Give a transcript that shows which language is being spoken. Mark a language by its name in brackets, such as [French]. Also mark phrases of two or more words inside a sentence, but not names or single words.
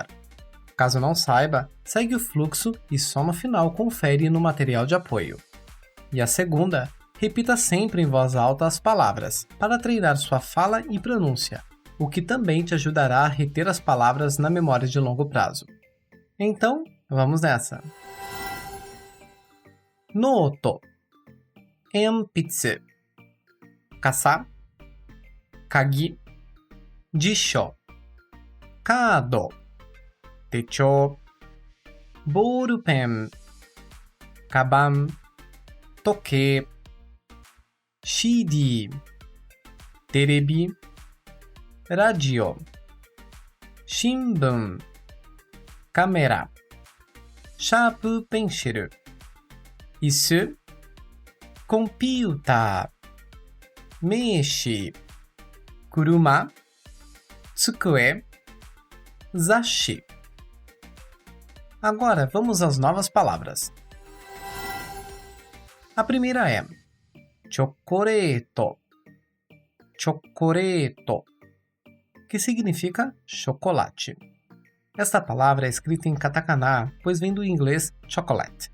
[Portuguese] Caso não saiba, segue o fluxo e só no final confere no material de apoio. E a segunda, repita sempre em voz alta as palavras, para treinar sua fala e pronúncia, o que também te ajudará a reter as palavras na memória de longo prazo. Então, vamos nessa! [Japanese] ノート、鉛筆、傘、鍵、辞書、カード、手帳、ボールペン, かばん、時計, CD, テレビ、ラジオ、新聞、カメラ、シャープペンシル、椅子、コンピューター、名刺、車、机、雑誌. [Portuguese] Agora vamos às novas palavras. A primeira é chocoreto, chocoreto, que significa chocolate. Esta palavra é escrita em katakana, pois vem do inglês chocolate.